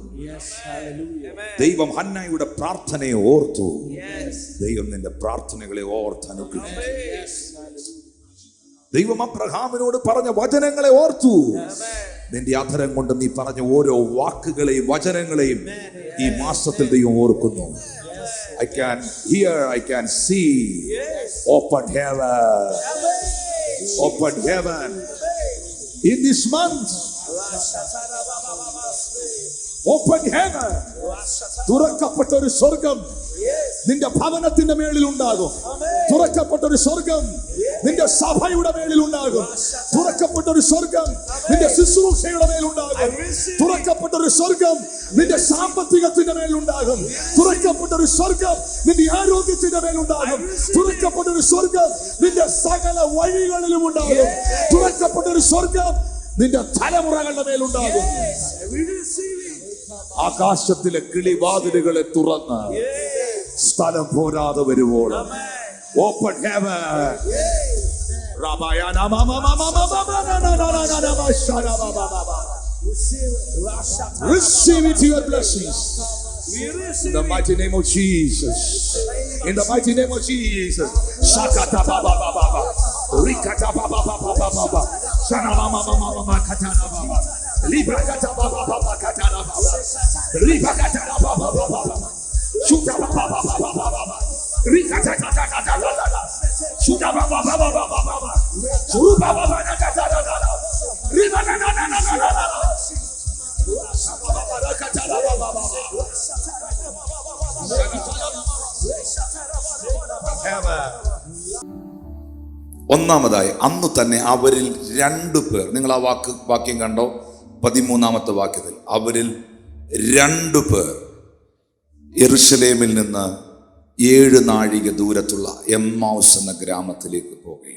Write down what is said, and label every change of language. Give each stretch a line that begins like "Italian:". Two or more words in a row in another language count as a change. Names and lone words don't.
Malayalam: ദൈവം ഹന്നയുടെ പ്രാർത്ഥനയെ ഓർത്തു. ദൈവം നിന്റെ പ്രാർത്ഥനകളെ ഓർത്ത് അനുഗ്രഹിക്കും. ദൈവം അബ്രഹാമിനോട് പറഞ്ഞ വചനങ്ങളെ ഓർത്തു. നിന്റെ അധരം കൊണ്ട് നീ പറഞ്ഞ ഓരോ വാക്കുകളെയും വചനങ്ങളെയും ഈ മാസത്തിൽ ദൈവം ഓർക്കുന്നു.
English: I can hear, I can see. Open heaven. Open heaven. In this month, open heaven.
Malayalam: തുറക്കപ്പെട്ട ഒരു സ്വർഗം നിന്റെ ഭവനത്തിന്റെ മേളിൽ ഉണ്ടാകും. തുറക്കപ്പെട്ട ഒരു സ്വർഗം നിന്റെ സഭയുടെ മേളിൽ ഉണ്ടാകും. തുറക്കപ്പെട്ട ഒരു സ്വർഗം നിന്റെ ശുശ്രൂഷയുടെ മേലുണ്ടാകും. തുറക്കപ്പെട്ട ഒരു സ്വർഗം നിന്റെ സാമ്പത്തികത്തിന്റെ മേലുണ്ടാകും. തുറക്കപ്പെട്ട ഒരു സ്വർഗം നിന്റെ ആരോഗ്യത്തിന്റെ മേലുണ്ടാകും. തുറക്കപ്പെട്ട ഒരു സ്വർഗം നിന്റെ സകല വഴികളിലും ഉണ്ടാകും. തുറക്കപ്പെട്ട ഒരു സ്വർഗം നിന്റെ തലമുറകളുടെ മേലുണ്ടാകും. ആകാശത്തിലെ കിളിവാതിലുകളെ തുറന്ന് സ്ഥലം പോരാതെ വരുവോളം
English: Open heaven. Rabayana mama mama mama mama shara baba baba. Receive it, your blessings. In the mighty name of Jesus. In the mighty name of Jesus. Shakata baba baba. Rikata baba baba baba. Shana mama mama mama katana baba. Libra kata baba baba katana baba. Libra kata baba baba. Shuta baba baba baba. Rikata kata kata kata. Shuta baba baba baba. Shuta baba kata kata. Riba na na na na na.
Malayalam: ഒന്നാമതായി അന്ന് തന്നെ അവരിൽ 2 പേർ, നിങ്ങൾ ആ വാക്യം കണ്ടോ? 13-ാമത്തെ വാക്യത്തിൽ അവരിൽ 2 പേർ യെരൂശലേമിൽ നിന്ന് 7 നാഴിക ദൂരത്തുള്ള എമ്മൗസ് എന്ന ഗ്രാമത്തിലേക്ക് പോകുകയും.